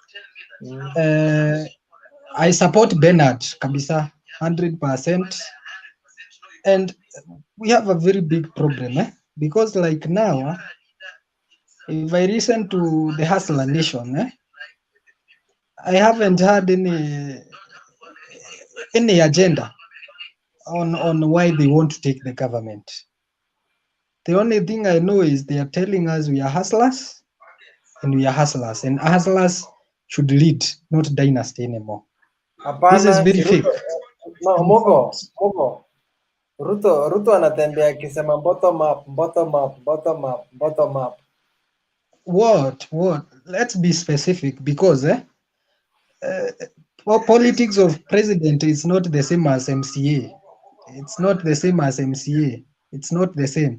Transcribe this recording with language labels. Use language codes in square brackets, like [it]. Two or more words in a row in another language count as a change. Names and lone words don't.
[en] I support Bernard kabisa 100%, and we have a very big problem, because like now, if I listen to the Hustler Nation, I haven't had any agenda on why they want to take the government. The only thing I know is they are telling us we are hustlers, and hustlers should lead, not dynasty anymore. This is very fake. [sw] No, Mugo. Ruto anatembea akisema [en] bottom up. What? Let's be specific, because politics of president is not the same as MCA. It's not the same as MCA. It's not the same.